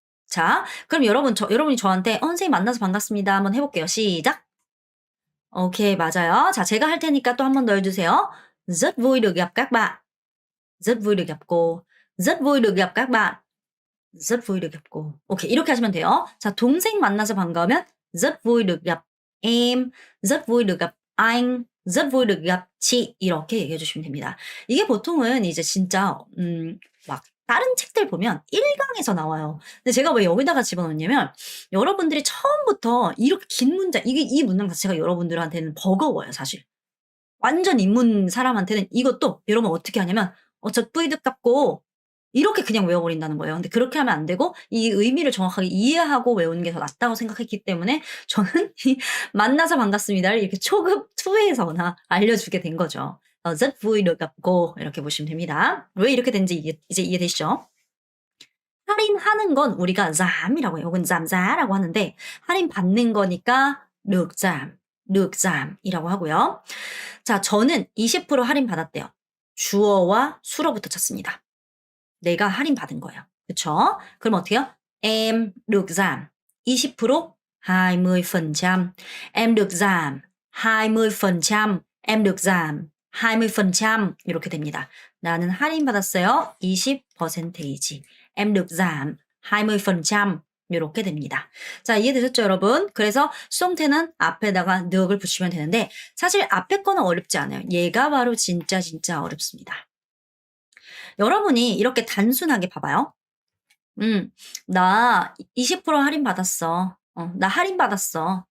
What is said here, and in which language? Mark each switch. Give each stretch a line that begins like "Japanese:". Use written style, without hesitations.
Korean: 자, 그럼 여러분이 저한테 선생님 만나서 반갑습니다. 한번 해볼게요. 시작. 오케이, 맞아요. 자, 제가 할 테니까 또 한 번 더 해주세요.
Vietnamese: rất vui được gặp các bạn. rất vui được gặp cô. rất vui được gặp các bạn. rất vui được gặp cô.
Korean: 오케이, 이렇게 하시면 돼요. 자, 동생 만나서 반가우면
Vietnamese: rất vui được gặp em. rất vui được gặp anh. rất vui được gặp chị.
Korean: 이렇게 얘기해 주시면 됩니다. 이게 보통은 이제 진짜 막 다른 책들 보면 1강에서 나와요. 근데 제가 왜 여기다가 집어넣냐면 여러분들이 처음부터 이렇게 긴 문장, 이 문장 자체가 여러분들한테는 버거워요, 사실. 완전 입문 사람한테는 이것도 여러분 어떻게 하냐면 저 뿌이득 같고 이렇게 그냥 외워버린다는 거예요. 근데 그렇게 하면 안 되고 이 의미를 정확하게 이해하고 외우는 게 더 낫다고 생각했기 때문에 저는 이 만나서 반갑습니다를 이렇게 초급 2에서나 알려주게 된 거죠.
Vietnamese: rất vui được gặp cô
Korean: 이렇게 보시면 됩니다. 왜 이렇게 된지 이제 이해되시죠? 할인하는 건 우리가 giảm 이라고 해요. 혹은 giảm giá 라고 하는데 할인 받는 거니까 được giảm 이라고 하고요. 자, 저는 20% 할인 받았대요. 주어와 수로부터 찾습니다. 내가 할인 받은 거예요. 그쵸? 그럼 어떻게 해요?
Vietnamese: Em được giảm 20% 20%. Em được giảm 20%. Em được giảm 20%
Korean: 이렇게 됩니다. 나는 할인 받았어요. 20%이지.
Vietnamese: Em được giảm 20%
Korean: 이렇게 됩니다. 자, 이해되셨죠, 여러분? 그래서 수동태는 앞에다가 늑을 붙이면 되는데 사실 앞에 거는 어렵지 않아요. 얘가 바로 진짜 어렵습니다. 여러분이 이렇게 단순하게 봐봐요. 나 20% 할인 받았어. 나 할인 받았어.